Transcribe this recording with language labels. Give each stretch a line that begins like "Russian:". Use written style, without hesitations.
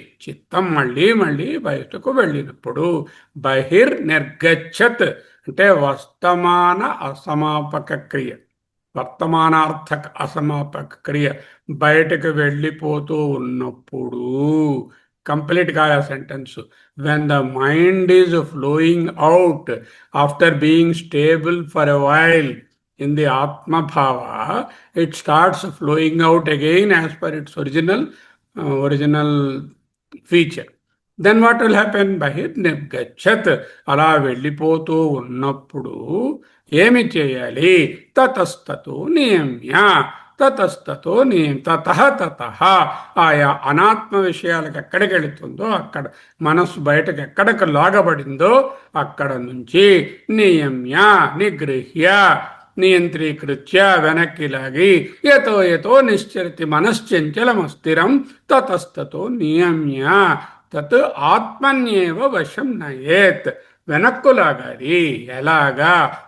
Telugu: చిత్తం మళ్ళీ మళ్ళీ బయటకు వెళ్ళినప్పుడు బహిర్నిర్గచ్చత్ అంటే వర్తమాన అసమాపక క్రియ, వర్తమానార్థక అసమాపక క్రియ, బయటకు వెళ్ళిపోతూ ఉన్నప్పుడు. కంప్లీట్ కాదు sentence.
English: When the mind is flowing out after being stable for a while in the Atma Bhava, it starts flowing out again as per its original feature. Then what will happen?
Telugu: Bahir nirgachat, అలా వెళ్ళిపోతూ ఉన్నప్పుడు ఏమి చేయాలి?
Sanskrit: తతస్తతో నియమ్య, తతస్తతో తతః తతః,
Telugu: ఆయా అనాత్మ విషయాలకు ఎక్కడికి వెళుతుందో అక్కడ, మనస్సు బయటకు ఎక్కడికి లాగబడిందో అక్కడ నుంచి నియమ్య, నిగృహ్య, నియంత్రీకృత్య, వెనక్కి లాగి,
Sanskrit: యతో యతో నిశ్చరతి మనశ్చంచలమస్థిరం తతస్తతో నియమ్య తత్ ఆత్మన్యేవ వశం నయేత్,
Telugu: వెనక్కు లాగాలి. ఎలాగా?